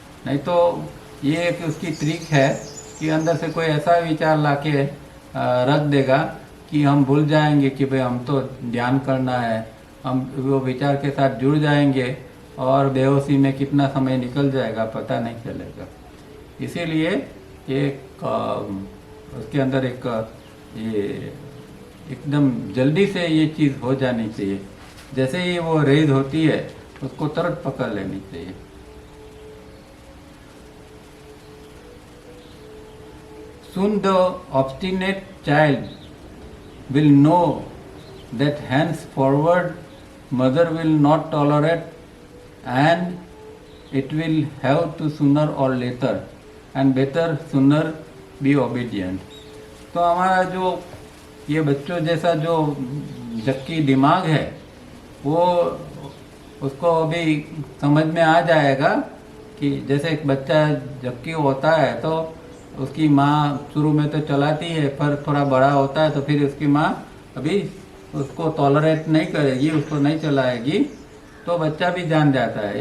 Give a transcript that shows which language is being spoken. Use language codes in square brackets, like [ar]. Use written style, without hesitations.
[hi] नहीं तो ये एक उसकी ट्रिक है कि अंदर से कोई ऐसा विचार लाके रख देगा कि हम भूल जाएंगे कि भाई हम तो ध्यान करना है, हम वो विचार के साथ जुड़ जाएंगे और बेहोशी में कितना समय निकल जाएगा पता नहीं चलेगा। इसीलिए एक उसके अंदर एक ये एकदम जल्दी से ये चीज़ हो जानी चाहिए, जैसे ही वो रेज होती है उसको तुरंत पकड़ लेनी चाहिए। [en] Soon the obstinate child will know that henceforward mother will not tolerate and it will have to sooner or later and better sooner be obedient. [hi] तो हमारा जो ये बच्चों जैसा जो जक्की दिमाग है वो उसको अभी समझ में आ जाएगा कि जैसे एक बच्चा जक्की होता है तो उसकी माँ शुरू में तो चलाती है, पर थोड़ा बड़ा होता है तो फिर उसकी माँ अभी उसको टॉलरेट नहीं करेगी, उसको नहीं चलाएगी, तो बच्चा भी जान जाता है।